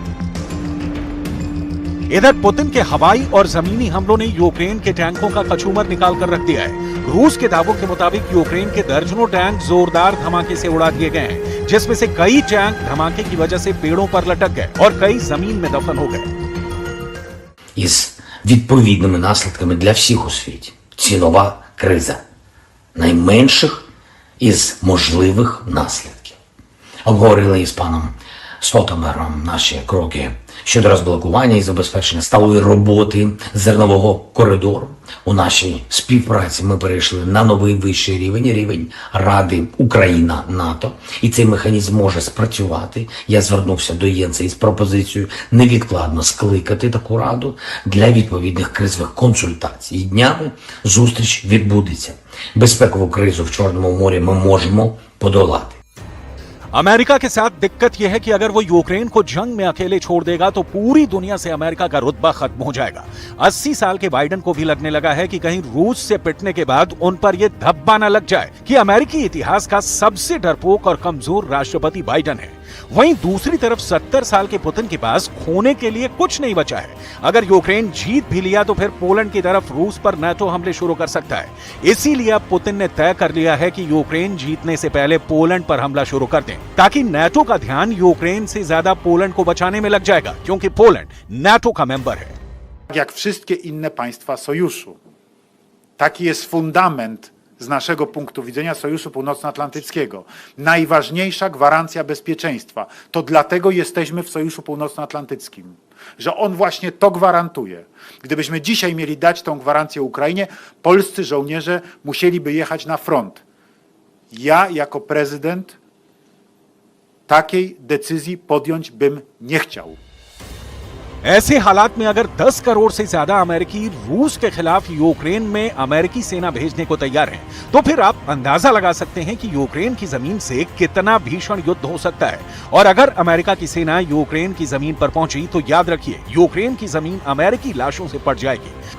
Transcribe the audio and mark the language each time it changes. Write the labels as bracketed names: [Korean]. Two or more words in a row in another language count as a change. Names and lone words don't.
[Hindi] इधर पुतिन के हवाई और जमीनी हमलों ने यूक्रेन के टैंकों का कचूमर निकाल कर रख दिया है। रूस के दावों के मुताबिक यूक्रेन के दर्जनों टैंक जोरदार धमाके से उड़ा दिए गए हैं, जिसमें से कई टैंक धमाके की वजह से पेड़ों पर लटक गए और कई जमीन में दफन हो गए। [Ukrainian] Із відповідними наслідками для всіх у світі. Цінова криза. Найменших із можливих наслідків. Обговорили із паном Столтенбергом наші кроки щодо розблокування і забезпечення сталої роботи зернового коридору. У нашій співпраці ми перейшли на новий вищий рівень Ради Україна-НАТО, і цей механізм може спрацювати. Я звернувся до Єнса із пропозицією невідкладно скликати таку раду для відповідних кризових консультацій. І днями зустріч відбудеться. Безпекову кризу в Чорному морі ми можемо подолати. [Hindi] अमेरिका के साथ दिक्कत यह है कि अगर वो यूक्रेन को जंग में अकेले छोड़ देगा तो पूरी दुनिया से अमेरिका का रुतबा खत्म हो जाएगा। 80 साल के बाइडेन को भी लगने लगा है कि कहीं रूस से पिटने के बाद उन पर यह धब्बा न लग जाए कि अमेरिकी इतिहास का सबसे डरपोक और कमजोर राष्ट्रपति बाइडेन है। वहीं दूसरी तरफ 70 साल के पुतिन के पास खोने के लिए कुछ नहीं बचा है। अगर यूक्रेन जीत भी लिया तो फिर पोलैंड की तरफ रूस पर नाटो हमले शुरू कर सकता है। इसीलिए अब पुतिन ने तय कर लिया है कि यूक्रेन जीतने से पहले पोलैंड पर हमला शुरू कर दें, ताकि नाटो का ध्यान यूक्रेन से ज्यादा पोलैंड को बचाने में लग जाएगा, क्योंकि पोलैंड नाटो का मेंबर है। [Polish] Jak wszystkie inne państwa sojuszu. Taki jest fundament z naszego punktu widzenia Sojuszu Północnoatlantyckiego. Najważniejsza gwarancja bezpieczeństwa. To dlatego jesteśmy w Sojuszu Północnoatlantyckim, że on właśnie to gwarantuje. Gdybyśmy dzisiaj mieli dać tą gwarancję Ukrainie, polscy żołnierze musieliby jechać na front. Ja jako prezydent takiej decyzji podjąć bym nie chciał. [Hindi] ऐसे हालात में अगर 10 करोड़ से ज्यादा अमेरिकी रूस के खिलाफ यूक्रेन में अमेरिकी सेना भेजने को तैयार हैं, तो फिर आप अंदाजा लगा सकते हैं कि यूक्रेन की जमीन से कितना भीषण युद्ध हो सकता है। और अगर अमेरिका की सेना यूक्रेन की जमीन पर पहुंची तो याद रखिए, यूक्रेन की जमीन अमेरिकी लाशों से पट जाएगी।